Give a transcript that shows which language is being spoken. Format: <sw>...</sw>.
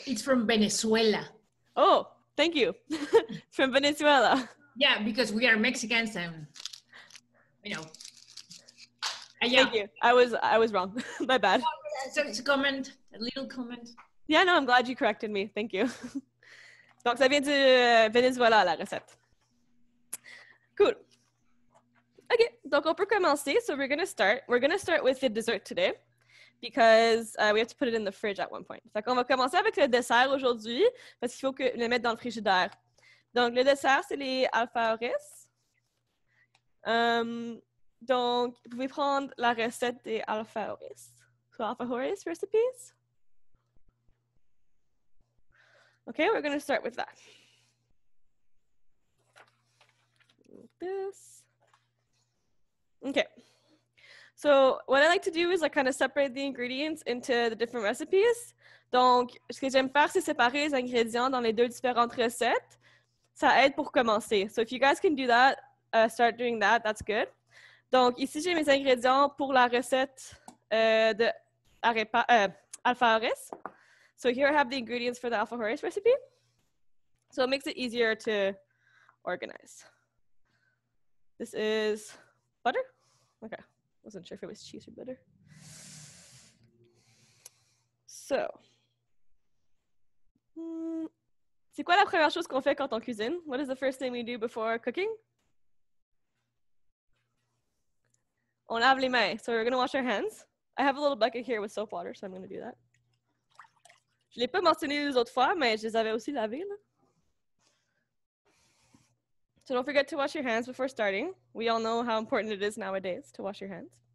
<en>It's from Venezuela. Oh, thank you. From Venezuela. Yeah, because we are Mexicans and, you know. Thank you. I was wrong. My bad. So it's a comment, a little comment. Yeah, no, I'm glad you corrected me. Thank you.</en> <fr>Donc, ça vient du Venezuela, la recette. Cool. OK, donc on peut commencer.</fr> <en>So we're going to start. We're going to start with the dessert today because we have to put it in the fridge at one point.</en> <fr>Fait qu'on va commencer avec le dessert aujourd'hui parce qu'il faut le mettre dans le frigidaire. Donc, le dessert, c'est les alfajores. Donc, vous pouvez prendre la recette des alfajores.</fr> <en>So, alfajores recipes. Okay, we're going to start with that. Like this. Okay. So what I like to do is I kind of separate the ingredients into the different recipes.</en> <fr>Donc, ce que j'aime faire, c'est séparer les ingrédients dans les deux différentes recettes. Ça aide pour commencer.</fr> <en>So if you guys can do that, start doing that, that's good.</en> <fr>Donc, ici, j'ai mes ingrédients pour la recette de alfajores.</fr> <en>So here I have the ingredients for the alfajores recipe. So it makes it easier to organize. This is butter. Okay, wasn't sure if it was cheese or butter.</en> <fr>So, c'est quoi la première chose qu'on fait quand on cuisine?</fr> <en>What is the first thing we do before cooking?</en> <fr>On lave les mains.</fr> <en>So we're gonna wash our hands. I have a little bucket here with soap water, so I'm gonna do that.</en> <fr>Je ne l'ai pas mentionné les autres fois, mais je les avais aussi lavés, là.</fr> <en>So don't forget to wash your hands before starting. We all know how important it is nowadays to wash your hands.</en>